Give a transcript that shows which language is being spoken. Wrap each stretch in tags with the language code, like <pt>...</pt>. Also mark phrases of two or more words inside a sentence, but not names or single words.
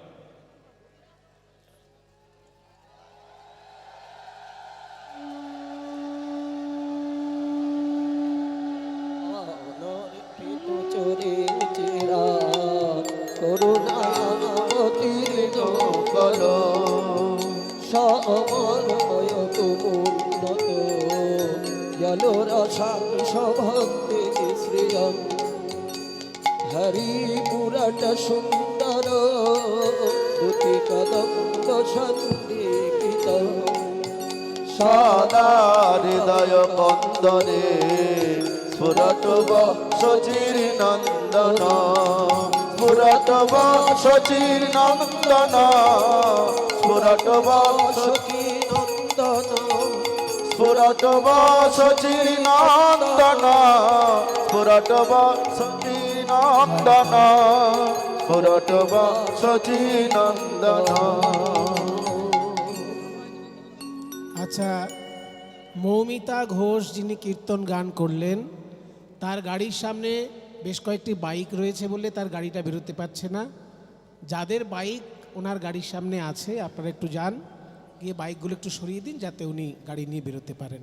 <sa>অনর্পিত চরে চিরাগ করুণাবতীর্ণ করো। সমন্বয় তুমুন্নত জলরসাং সভক্তি শ্রিয়ম। হরিপুরট সুন্দর দুতি কদম্ব সন্নিহিত। সদা হৃদয় বন্দনে স্ফুরত শচীর নন্দন। স্ফুরত শচীর নন্দন। স্ফুরত সখী নন্দন। স্ফুরত শচীর নন্দন। স্ফুরত শচীর নন্দন। স্ফুরত শচীর নন্দন।</sa> <bn>আচ্ছা, মৌমিতা ঘোষ যিনি কীর্তন গান করলেন, তার গাড়ির সামনে বেশ কয়েকটি বাইক রয়েছে বলে তার গাড়িটা বেরোতে পারছে না। যাদের বাইক ওনার গাড়ির সামনে আছে আপনারা একটু যান, গিয়ে বাইকগুলো একটু সরিয়ে দিন যাতে উনি গাড়ি নিয়ে বেরোতে পারেন।</bn>